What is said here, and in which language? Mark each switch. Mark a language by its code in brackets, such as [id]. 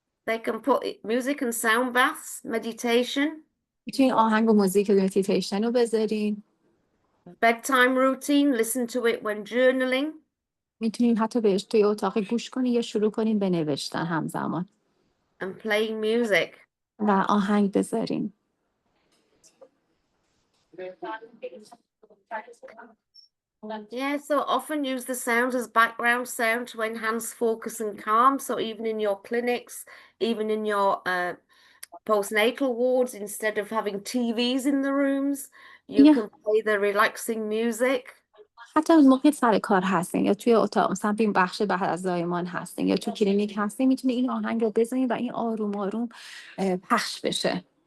[en] They can put music and sound baths, meditation. [fa] میتونین آهنگ و موزیک و مدیتیشن رو بذارین. [en] Bedtime routine, listen to it when journaling. [fa] میتونین حتی بهش توی اتاق گوش کنین یا شروع کنین به نوشتن همزمان [en] And playing music. [fa] و آهنگ بذارین. [en] Yeah, so often use the sounds as background sound to enhance focus and calm. So even in your clinics, even in your postnatal wards, instead of having TVs in the rooms, you Yeah. can play the relaxing music. [fa] حتی اون موقع سر کار هستین یا توی اتاق مثلا این بخش بعد از زایمان هستین یا تو کلینیک هستین میتونی این آهنگ رو بزنین و این آروم آروم پخش بشه.